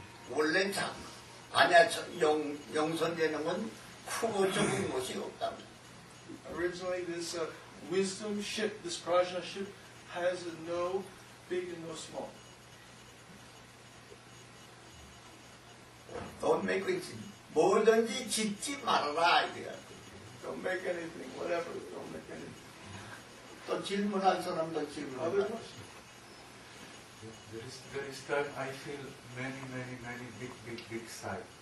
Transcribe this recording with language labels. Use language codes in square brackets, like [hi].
[ko] 원래 아니야, 영선되는 건 크고 적은 것이 없답니다. [en] Originally, this wisdom ship, this prajna ship, has no big and no small. Don't make it, [ko] 뭐든지 짓지 말아라, 이거야. [en] Don't make anything, whatever. Don't make anything. [ko] 또 질문한 사람도 [en] Other [ko] 질문한다. [en] questions? There is time I feel many big side.